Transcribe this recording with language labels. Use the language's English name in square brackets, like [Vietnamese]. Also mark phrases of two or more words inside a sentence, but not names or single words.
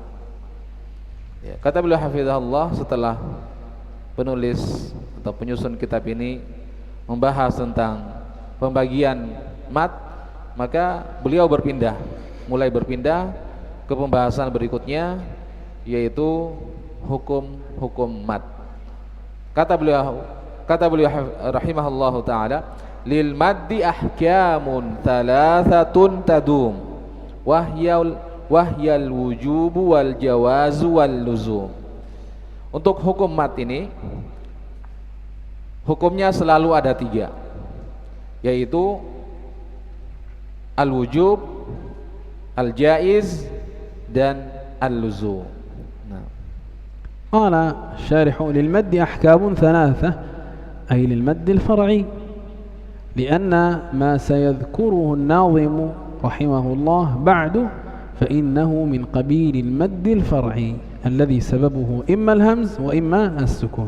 [Indonesian] Ya, kata beliau hafizahullah, setelah penulis atau penyusun kitab ini membahas tentang pembagian mad, maka beliau mulai berpindah ke pembahasan berikutnya, yaitu hukum mad. Kata beliau [Arabic] رحمه الله تعالى للمد أحكام ثلاثة تدوم وهي الوجوب والجواز واللزوم. [Indonesian] Untuk hukum mad ini, hukumnya selalu ada 3, yaitu al-wujub, al-jaiz, dan al-luzum. [Arabic] قال الشارح: للمد أحكام ثلاثة، أي للمد الفرعي، لأن ما سيذكره الناظم رحمه الله بعد فإنه من قبيل المد الفرعي الذي سببه إما الهمز وإما السكون.